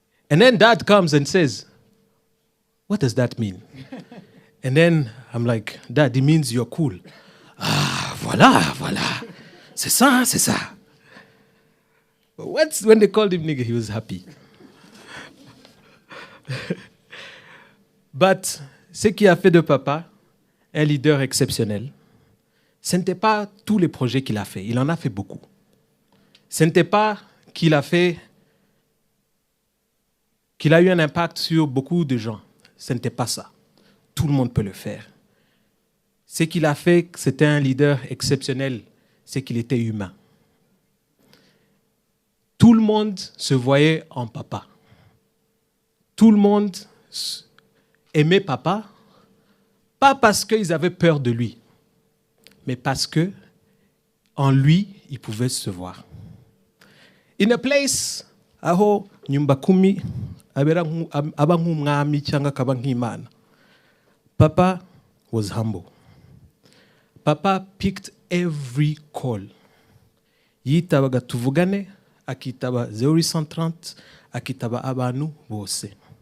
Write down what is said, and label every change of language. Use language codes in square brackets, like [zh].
[en] And then Dad comes and says, "What does that mean?" And then I'm like, Dad, it means you're cool. [fr] Ah, voilà. C'est ça. [en] But when they called him nigga, he was happy. [fr] But ce qui a fait de papa un leader exceptionnel, ce n'était pas tous les projets qu'il a fait. Il en a fait beaucoup. Ce n'était pas qu'il a eu un impact sur beaucoup de gens. Ce n'était pas ça. Tout le monde peut le faire. Ce qu'il a fait, c'était un leader exceptionnel, c'est qu'il était humain. Tout le monde se voyait en papa. Tout le monde aimait papa, pas parce qu'ils avaient peur de lui, mais parce que en lui, ils pouvaient se voir. [en] In a place [rw] aho nyumba kumi aba nk'umwami cyangwa akaba nk'Imana, [en] Papa was humble. Papa picked every call. [rw] Yitabaga tuvugane, akitaba 0830, akitaba abantu bose.